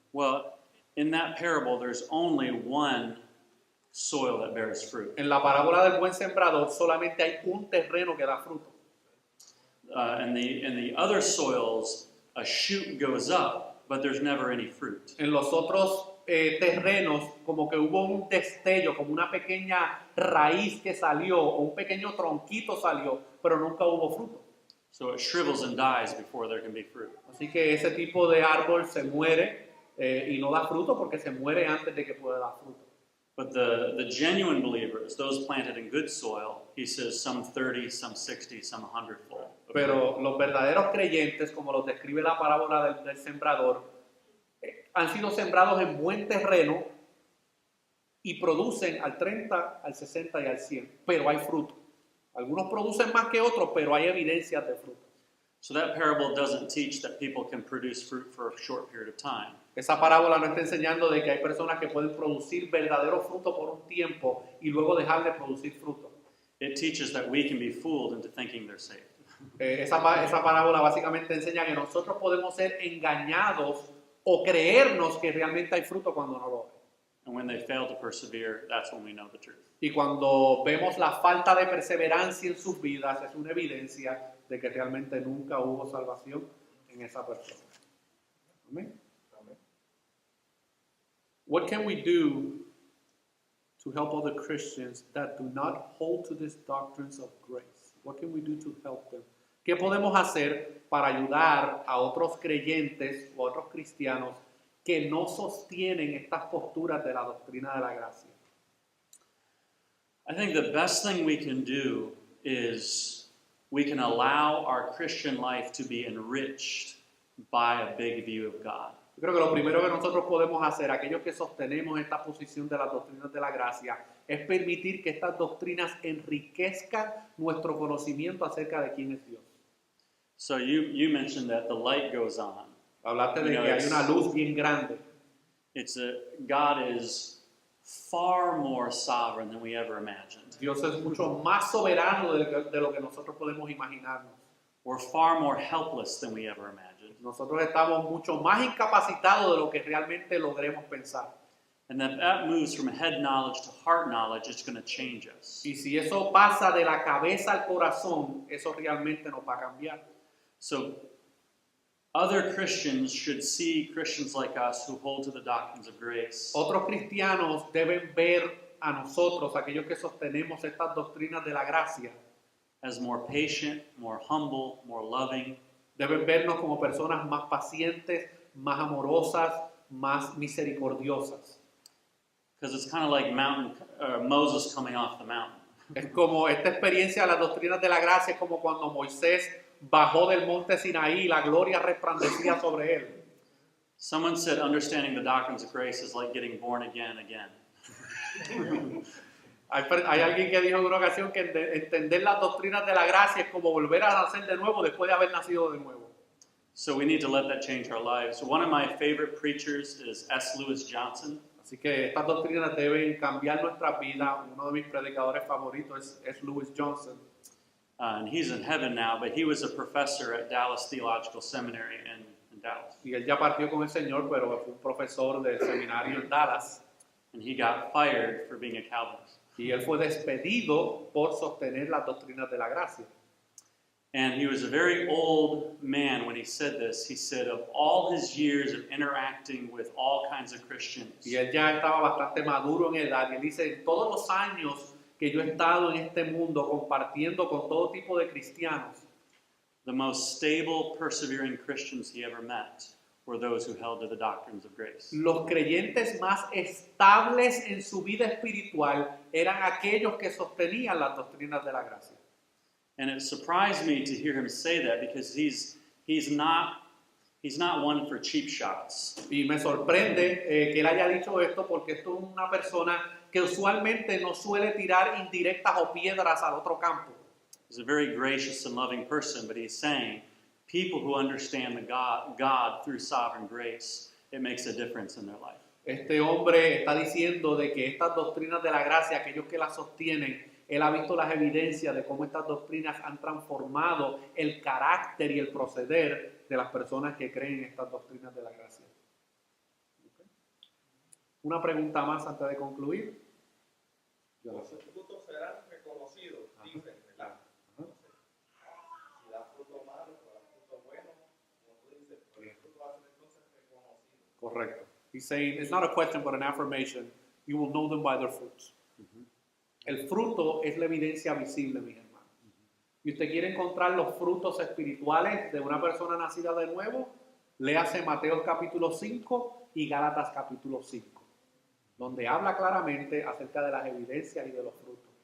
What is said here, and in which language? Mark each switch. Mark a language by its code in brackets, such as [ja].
[en] Well, in that parable, there's only one soil that bears fruit. [es] En la parábola del buen sembrador solamente hay un terreno que da fruto. [en] In the other soils, a shoot goes up, but there's never any fruit. [es] En los otros terrenos como que hubo un destello, como una pequeña raíz que salió o un pequeño tronquito salió, pero nunca hubo fruto. [en] So it shrivels and dies before there can be fruit. [es] Así que ese tipo de árbol se muere y no da fruto porque se muere antes de que pueda dar fruto. [en] But the genuine believers, those planted in good soil, he says some 30, some 60, some 100-fold. [es] Pero los verdaderos creyentes, como los describe la parábola del sembrador, han sido sembrados en buen terreno y producen al 30, al 60 y al 100, pero hay fruto. Algunos producen más que otros, pero hay evidencias de fruto. [en] So that parable doesn't teach that people can produce fruit for a short period of time. [es] Esa parábola no está enseñando de que hay personas que pueden producir verdadero fruto por un tiempo y luego dejar de producir fruto. [en] It teaches that we can be fooled into thinking they're saved. [es] Esa parábola básicamente enseña que nosotros podemos ser engañados o creernos que realmente hay fruto cuando no lo hay. [en] And when they fail to persevere, that's when we know the truth. [es] Y cuando vemos la falta de perseverancia en sus vidas, es una evidencia de que realmente nunca hubo salvación en esa persona. Amén. [en] What can we do to help other Christians that do not hold to these doctrines of grace? What can we do to help them? [es] ¿Qué podemos hacer para ayudar a otros creyentes o otros cristianos que no sostienen estas posturas de la doctrina de la gracia? [en] I think the best thing we can do is we can allow our Christian life to be enriched by a big view of God. [es] Yo creo que lo primero que nosotros podemos hacer, aquellos que sostenemos esta posición de las doctrinas de la gracia, es permitir que estas doctrinas enriquezcan nuestro conocimiento acerca de quién es Dios. [en] So you mentioned that the light goes on. [es] Hablaste de que hay una luz bien grande. [en] God is far more sovereign than we ever imagined. [es] Dios es mucho más soberano de lo que nosotros podemos imaginarnos. [en] We're far more helpless than we ever imagined. [es] Nosotros estamos mucho más incapacitados de lo que realmente logremos pensar. [en] And that moves from head knowledge to heart knowledge, it's going to change us. [es] Y si eso pasa de la cabeza al corazón, eso realmente nos va a cambiar. [en] So other Christians should see Christians like us who hold to the doctrines of grace [es] Otros cristianos deben ver a nosotros, aquellos que sostenemos estas doctrinas de la gracia, [en] as more patient, more humble, more loving, [es] deben vernos como personas más pacientes, más amorosas, más misericordiosas. [en] Because it's kind of like Moses coming off the mountain. [es] Es como esta experiencia de las doctrinas de la gracia, es como cuando Moisés bajó del monte Sinaí y la gloria resplandecía sobre él. [en] Someone said understanding the doctrines of grace is like getting born again. [es] Hay alguien que dijo en una ocasión que entender las doctrinas de la gracia es como volver a nacer de nuevo después de haber nacido de nuevo. [en] So we need to let that change our lives. One of my favorite preachers is S. Lewis Johnson. [es] Así que estas doctrinas deben cambiar nuestras vidas. Uno de mis predicadores favoritos es Lewis Johnson. [en] And he's in heaven now, but he was a professor at Dallas Theological Seminary in Dallas. [es] Y él ya partió con el Señor, pero fue un profesor del seminario en Dallas. [en] And he got fired for being a Calvinist. [es] Y él fue despedido por sostener las doctrinas de la gracia. [en] And he was a very old man when he said this. He said, of all his years of interacting with all kinds of Christians, [es] Y él ya estaba bastante maduro en edad. Y él dice, en todos los años que yo he estado en este mundo compartiendo con todo tipo de cristianos, [en] the most stable, persevering Christians he ever met were those who held to the doctrines of grace. [es] los creyentes más estables en su vida espiritual eran aquellos que sostenían las doctrinas de la gracia. [en] And it surprised me to hear him say that because he's not one for cheap shots. [es] Y me sorprende que él haya dicho esto porque esto es una persona que usualmente no suele tirar indirectas o piedras al otro campo. [en] He's a very gracious and loving person, but he's saying people who understand the God through sovereign grace, it makes a difference in their life. [es] Este hombre está diciendo de que estas doctrinas de la gracia, aquellos que las sostienen, él ha visto las evidencias de cómo estas doctrinas han transformado el carácter y el proceder de las personas que creen en estas doctrinas de la gracia. ¿Okay? Una pregunta más antes de concluir. Los frutos serán reconocidos, dicen, ¿verdad? Ajá. Si da fruto malo o da fruto bueno, como tú dices, pues el fruto va a ser entonces reconocido. Correcto. [en] He's saying, it's not a question but an affirmation. You will know them by their fruits. [es] El fruto es la evidencia visible, mis hermanos. Y usted quiere encontrar los frutos espirituales de una persona nacida de nuevo, léase Mateo capítulo 5 y Gálatas capítulo 5, donde habla claramente acerca de las evidencias y de los frutos.